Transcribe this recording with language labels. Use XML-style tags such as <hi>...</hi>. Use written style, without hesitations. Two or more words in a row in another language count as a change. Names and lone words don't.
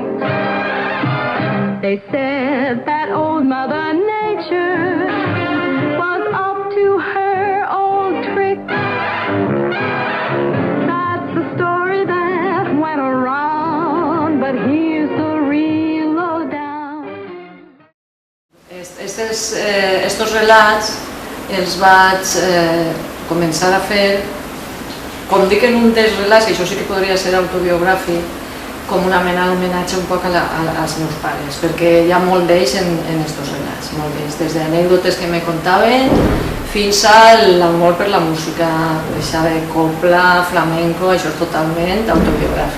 <en>They said that old Mother Nature was up to her old trick. That's the story that went around, but here's the real lowdown.</en> <ca>Estos relats els vaig començar a fer, com dic en un dels relats, això sí que podria ser autobiogràfic, com una mena d'homenatge un poc als meus pares, perquè hi ha molt d'ells en estos relats, molt d'ells, des d'anècdotes que me contaven fins a l'amor per la música, això de copla, flamenco, això és totalment autobiogràfic.</ca>